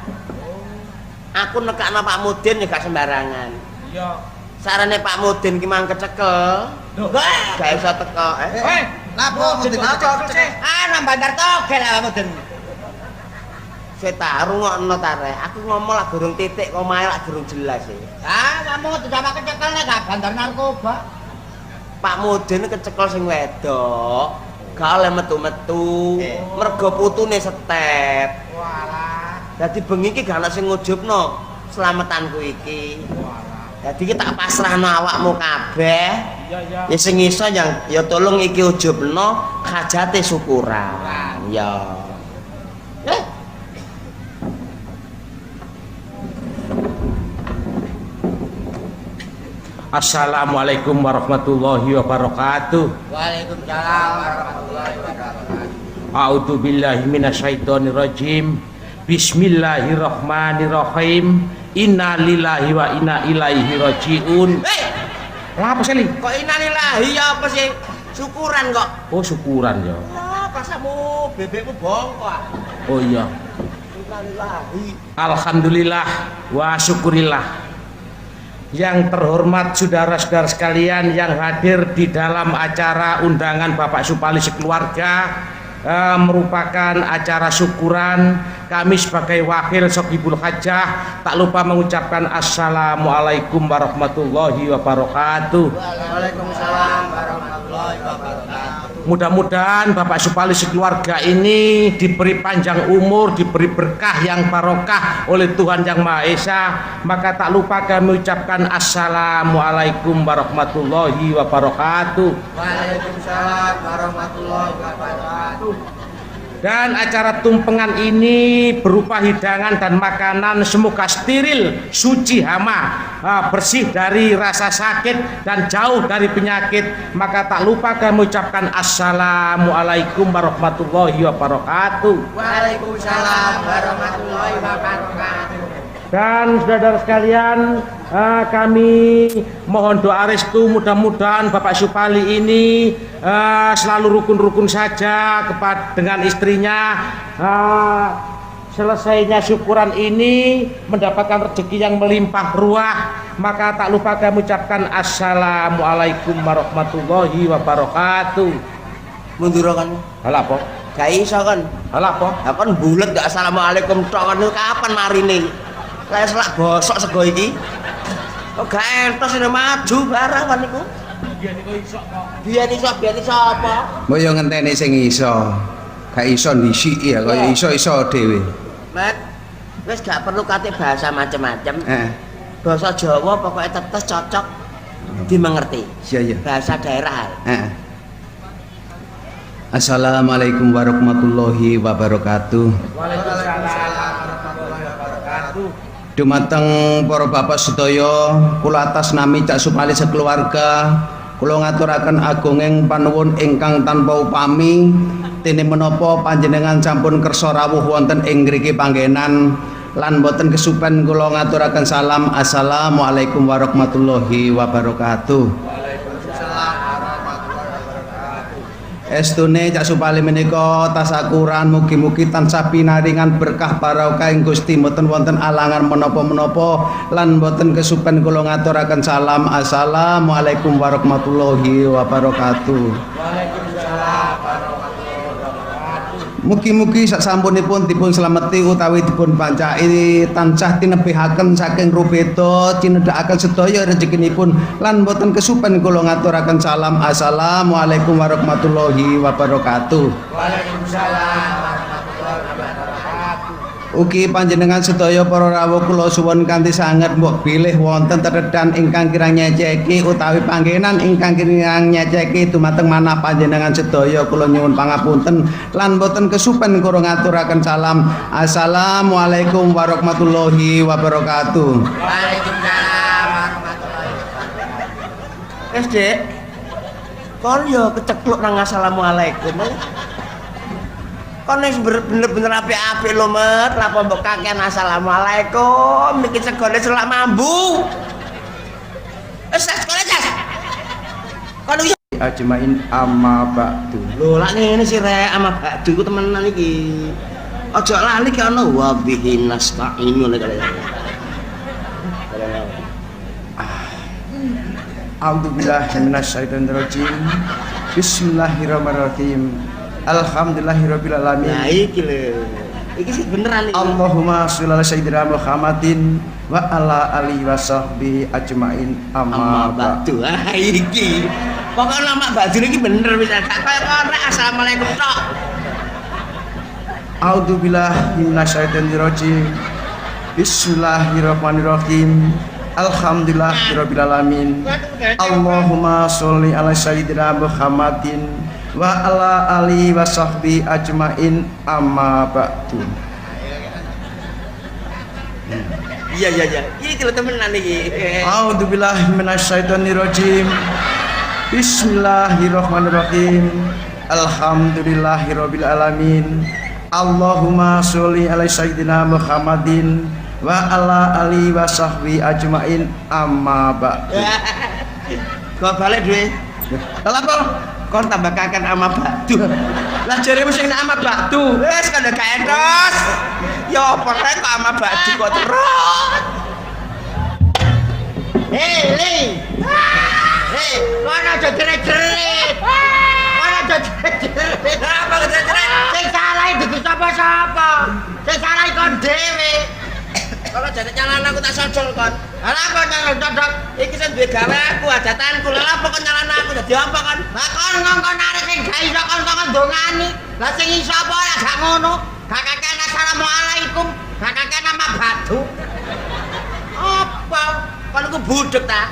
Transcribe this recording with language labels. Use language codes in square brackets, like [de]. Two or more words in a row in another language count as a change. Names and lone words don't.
[jv] Aku nekakno Pak Mudin ya gak sembarangan. Iya. Sarane Pak Mudin ki mang kecekel. Gak iso teko. Napa mesti kok Nang Bandar Togel lah Mudin. Saya taruh ngokno tare. Aku ngomong lah durung titik, omahe lah durung jelas sih. [id] Kamu tidak [jv] kecekel nek gak bandar narkoba. Pak Mudin kecekel sing wedok. Gak oleh metu-metu. Mergo putune setep. Walah. Dadi bengi iki gak ana sing ngujubno selametanku iki. Dadi iki tak pasrahno awakmu kabeh. Iya. Ya sing iso ya tolong iki ujubno hajate syukuran. Ya. [ar] السلام عليكم ورحمة الله وبركاته. وعليكم السلام ورحمة الله وبركاته. أعوذ بالله من الشيطان الرجيم. بسم الله الرحمن الرحيم. إنا لله وإنا إليه راجعون. [jv] Lah apa sih? Kok innalillahi ya apa sih? Syukuran kok. Oh syukuran ya. pasamu bebekmu bongkok. Oh iya. [ar] Innalillahi. الحمد لله والشكر لله. [id] Yang terhormat saudara-saudara sekalian yang hadir di dalam acara undangan Bapak Supali sekeluarga, merupakan acara syukuran. Kami sebagai wakil Sokibul Hajah tak lupa mengucapkan [ar] السلام عليكم ورحمة الله وبركاته. وعليكم السلام ورحمة الله وبركاته. [id] Mudah-mudahan Bapak Supali sekeluarga ini diberi panjang umur, diberi berkah yang barokah oleh Tuhan Yang Maha Esa. Maka tak lupa kami ucapkan [ar] السلام عليكم ورحمة الله وبركاته. وعليكم السلام ورحمة الله وبركاته. [id] Dan acara tumpengan ini berupa hidangan dan makanan semoga steril, suci hama, bersih dari rasa sakit dan jauh dari penyakit. Maka tak lupa kami ucapkan [ar] السلام عليكم ورحمة الله وبركاته. وعليكم السلام ورحمة الله وبركاته. [id] Dan saudara sekalian, kami mohon doa restu, mudah-mudahan Bapak Supali ini selalu rukun-rukun saja dengan istrinya. Selesainya syukuran ini mendapatkan rezeki yang melimpah ruah. Maka tak lupa kami ucapkan [ar] السلام عليكم ورحمة الله وبركاته. [jv] Mundur kan? Hal apa? Gak iso kan? Hal apa? Ya kan bulet gak assalamualaikum tok kan kapan marine? Lah selak bosok sego iki. Kok gak entos ini maju barang kan niku. Biyen iso apa? Mbok yo ngenteni sing iso. Gak iso ndisiki ya kaya iso-iso dhewe. Mat, wis gak perlu kate bahasa macem-macem. [id] Bahasa Jawa pokoknya tetes cocok dimengerti. Iya. Bahasa daerah. [ar] السلام عليكم ورحمة الله وبركاته. وعليكم السلام ورحمة الله وبركاته. [jv] Dumateng para bapak sedaya, kula atas nami Cak Supali sekeluarga, kula ngaturaken agunging panuwun ingkang tanpa upami, dene menapa panjenengan sampun kersa rawuh wonten ing ngriki panggenan lan boten kesupen kula ngaturaken salam [ar] السلام عليكم ورحمة الله وبركاته. [jv] Estune Cak Supali menika tasakuran mugi-mugi tansah pinaringan berkah barokah ing Gusti, mboten wonten alangan menapa-menapa lan mboten kesupen kula ngaturaken salam [ar] السلام عليكم ورحمة الله وبركاته. وعليكم السلام ورحمة الله وبركاته. [jv] Mugi-mugi sasampunipun dipun slameti utawi dipun pancaki tansah tinebihaken saking rubeda cinedhakaken sedaya rezekinipun lan boten kesupen kula ngaturaken salam [ar] السلام عليكم ورحمة الله وبركاته. وعليكم السلام ورحمة الله وبركاته. [jv] Ugi panjenengan sedaya para rawuh kula suwun kanthi sanget mbok bilih wonten tetedan ingkang kirang nyeceki utawi panggenan ingkang kirang nyeceki dumateng manah panjenengan sedaya kula nyuwun pangapunten lan boten kesupen kula ngaturaken salam [ar] السلام عليكم ورحمة الله وبركاته. وعليكم السلام ورحمة الله وبركاته. [jv] Wis, Dik. Kon yo kecekluk nang assalamualaikum. Kon wis bener-bener apik-apik lho, Met. Napa mbok kakean assalamualaikum? Niki segone selak mambu. Wis sekone, Jas. Kon yo [ar] أجمعين أما بعد. [jv] lho lak ngene sih rek [ar] أما بعد [jv] ku temenan iki. Aja lali ki ana [ar] وبه نستعين [jv] ngene kali. [ar] أعوذ بالله من الشيطان الرجيم. بسم الله الرحمن الرحيم. الحمد لله رب العالمين. [jv] Nah iki lho. Iki sih beneran iki. [ar] اللهم صل على سيدنا محمد وعلى آله وصحبه أجمعين أما بعد. [jv] Ah iki. Pokoke [ar] أما بعد [jv] iki bener wis gak kaya kon rek assalamualaikum tok. [ar] أعوذ بالله من الشيطان الرجيم. بسم الله الرحمن الرحيم. الحمد لله رب العالمين. اللهم صل على سيدنا محمد وعلى آله وصحبه أجمعين أما بعد. [jv] Iya. Iki lho temenan iki. [ar] أعوذ بالله من الشيطان الرجيم. بسم الله الرحمن الرحيم. الحمد لله رب العالمين. اللهم صل على سيدنا محمد وعلى آله وصحبه أجمعين أما بعد. [jv] Kok balik duwe? Lha apa? Kon tambah kaken [ar] أما بعد. [jv] Lah jaremu sing nek [ar] أما بعد. [jv] Wis kan gak entos. Ya apa rek kok [ar] أما بعد [jv] kok terus. Ling. Hei, kono aja jerit-jerit. Kono aja jerit-jerit. Apa jerit-jerit? Sing salah iki sapa-sapa. Sing salah kon dhewe. Kalau jadi nyalan aku tak sojol kon. Lah apa nang cocok? Iki sing duwe gawe aku ajatanku. Lah apa kok nyalan aku dadi apa kon? Lah kon ngongkon arek sing gak iso kon ndongani. Lah sing iso apa ya gak ngono. Gak kakek assalamualaikum, gak kakek [ar] أما بعد. [jv] Apa? Kon aku budek ta.